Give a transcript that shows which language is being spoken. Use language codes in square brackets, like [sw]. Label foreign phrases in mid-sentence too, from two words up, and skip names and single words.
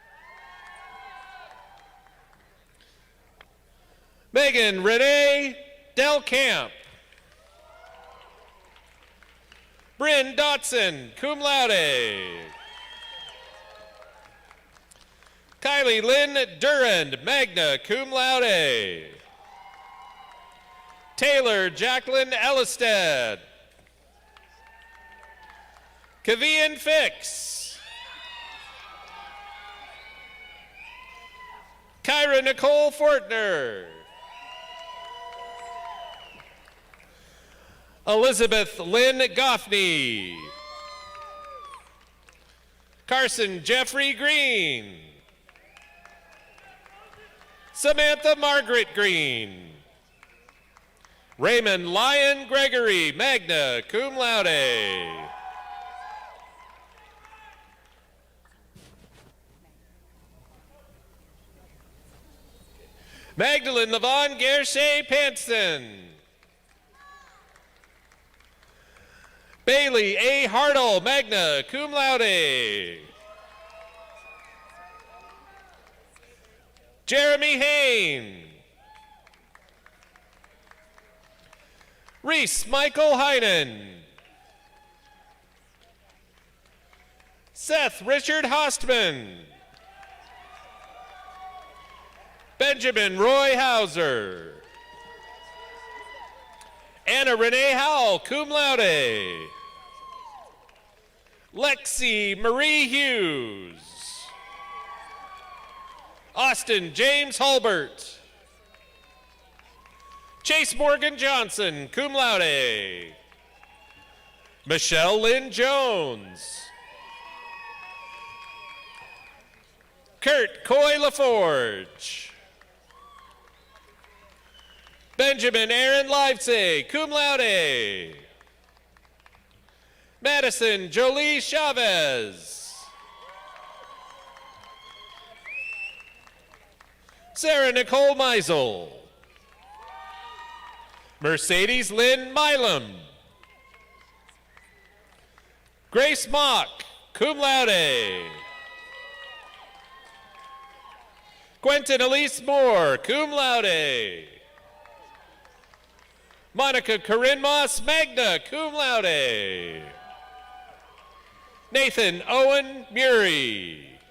[en] Megan Renee Del Camp. Bryn Dotson, [la] cum laude. [en] Kylie Lynn Durand, [la] magna cum laude. [en] Taylor Jacqueline Ellisted. Kavian Fix. Kyra Nicole Fortner. Elizabeth Lynn Goffney. Carson Jeffrey Green. Samantha Margaret Green. Raymond Lyon Gregory, [la] magna cum laude. [en] Magdalene Lavon Gershay Panson. Bailey A. Hartle, [la] magna cum laude. [en] Jeremy Hain. Reese Michael Heinen. Seth Richard Hostman. Benjamin Roy Hauser. Anna Renee Howell, [la] cum laude. [en] Lexi Marie Hughes. Austin James Hulbert. Chase Morgan Johnson, [la] cum laude. [en] Michelle Lynn Jones. Kurt Coy LaForge. Benjamin Aaron Leipzig, [la] cum laude. [en] Madison Jolie Chavez. Sarah Nicole Meisel. Mercedes Lynn Milam. Grace Mock, [la] cum laude. [en] Quentin Elise Moore, [la] cum laude. [en] Monica Corinne Moss [la] Magna, cum laude. [en] Nathan Owen Murray.